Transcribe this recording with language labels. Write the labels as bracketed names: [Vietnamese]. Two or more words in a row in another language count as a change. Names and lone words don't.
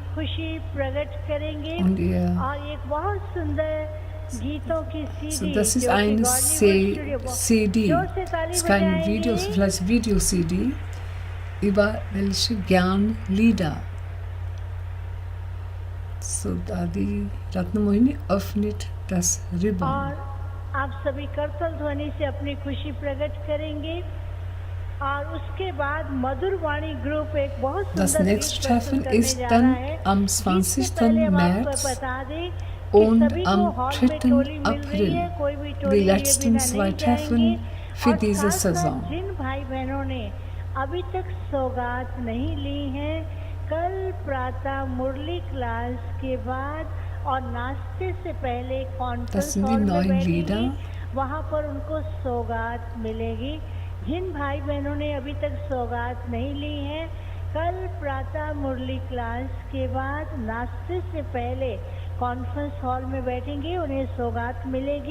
[German] und so, das ist eine CD, es ist kein Video, vielleicht Video-CD über welche Gyan-Lieder. So, da die Ratna Mohini öffnet das Ribbon. [Hindi] आप सभी करतल ध्वनि से अपनी खुशी प्रकट करेंगे और उसके बाद मधुर वाणी ग्रुप एक बहुत [German] Das nächste Treffen ist dann am 20. März und am 3. April, die letzten 2 Treffen für diese Saison. [Hindi] जिन भाई बहनों ने अभी तक सौगात नहीं ली है, कल प्रातः मुरली क्लास के बाद और नाश्ते से पहले [English] conference hall [Hindi] में बैठेंगे, वहाँ पर उनको सौगात मिलेगी। जिन भाई बहनों ने अभी तक सौगात नहीं ली है, कल प्रातः मुरली क्लास के बाद नाश्ते से पहले [English] conference hall [Hindi] में बैठेंगे, उन्हें सौगात मिलेगी।